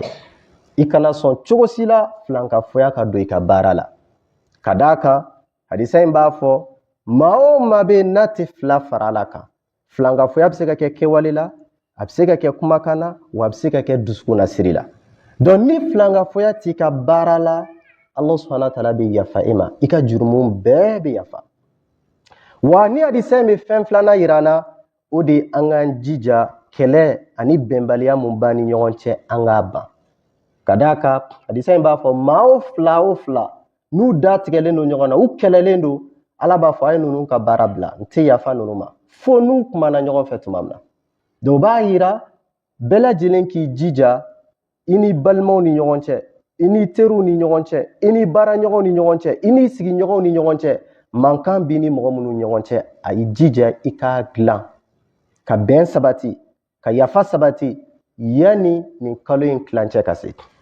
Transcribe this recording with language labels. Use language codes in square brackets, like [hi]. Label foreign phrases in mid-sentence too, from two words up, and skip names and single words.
[bm] ye i kana sɔn cogo si la filankafoya ka don i ka baara la ka d'a kan hadisa in b'a fɔ maa o maa bɛ n'a tɛ fila fara ala kan filankafoya bɛ se ka kɛ kɛwale la a bɛ se ka kɛ kumakan na wa a bɛ se ka kɛ dusukun nasiri la donc ni filankafoya t'i ka baara la [ar] الله سبحانه وتعالى [bm] bɛ yafa i ma i ka jurumu bɛɛ bɛ yafa wa ni hadisa in bɛ fɛn filanan yira an na o de an k'an jija kɛlɛ ani bɛnbaliya mun b'an ni ɲɔgɔn cɛ an k'a ban ka d'a kan hadisa in b'a fɔ maa o fila n'u da tigɛlen don ɲɔgɔn na u kɛlɛlen don Ala b'a fɔ a ye ninnu ka baara bila n tɛ yafa ninnu ma fo n'u kumana ɲɔgɔn fɛ tuma min na donc o b'a yira bɛɛ lajɛlen k'i jija i ni balimaw ni ɲɔgɔn cɛ i ni teriw ni ɲɔgɔn cɛ i ni baaraɲɔgɔnw ni ɲɔgɔn cɛ i ni sigiɲɔgɔnw ni ɲɔgɔn cɛ mankan b'i ni mɔgɔ minnu ɲɔgɔn cɛ a y'i jija i k'a dilan ka bɛn sabati ka yafa sabati yanni nin kalo in tilancɛ ka se